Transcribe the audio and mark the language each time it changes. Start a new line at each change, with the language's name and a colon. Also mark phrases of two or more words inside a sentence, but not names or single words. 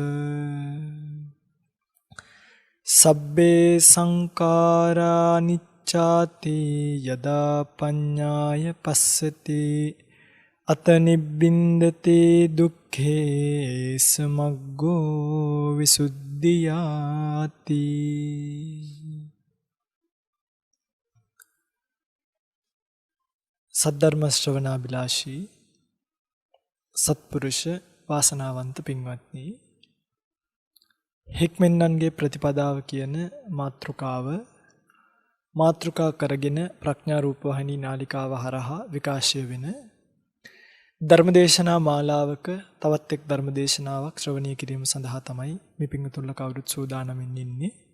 Pali: සබ්බේ සංඛාරා නිච්ඡාති යදා පඤ්ඤාය පස්සති අත නිබ්බින්දති දුක්ඛේ සමග්ගෝ විසුද්ධියාති.
Sinhala: සද්ධර්ම ශ්‍රවණාබිලාෂී සත්පුරුෂ වාසනාවන්ත පින්වත්නි, හික්මෙන්නන්ගේ ප්‍රතිපදාව කියන මාතෘකා කරගෙන ප්‍රඥා රූපවාහිනී නාලිකාව හරහා විකාශය වෙන ධර්මදේශනා මාලාවක තවත් එක් ධර්මදේශනාවක් ශ්‍රවණය කිරීම සඳහා තමයි මේ පින්වතුන්ලා කවුරුත් සූදානම්ින් ඉන්නේ.